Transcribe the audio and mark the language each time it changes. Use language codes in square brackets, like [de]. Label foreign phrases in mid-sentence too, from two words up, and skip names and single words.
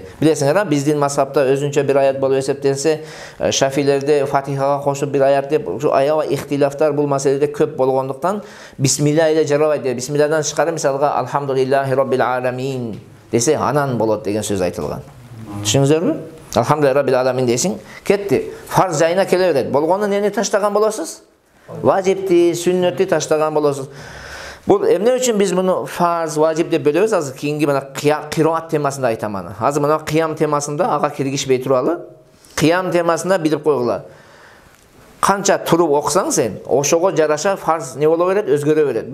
[ky] Билесиңер, биздин мазхабта өзүнчө бир аят болуп эсептелсе, Шафилерде Фатихага кошуп бир аят деп, ушу аябай ихтилафтар бул маселеде көп болгондуктан бисмилла эле жарабайт деп. Бисмилладан тышкары мисалга [ar] الحمد لله رب العالمين [ky] десе, анан болот деген сөз айтылган. Түшүнүңүздөрбү? [ar] الحمد لله رب العالمين [ky] десиң, кетти. Фарз жайына келе берет. Болгону нени таштаган болосуз? Важипти, сүннөттү таштаган болосуз. Бул эмне үчүн биз муну фарз, важип деп бөлөбүз? Азыр кийинки мына кыйроат темасында айтам аны. Азыр мына кыям темасында ага киргишпей туралы. Кыям темасында билип койгула. Канча туруп окусаң сен, ошого жараша фарз не боло берет, өзгөрө берет.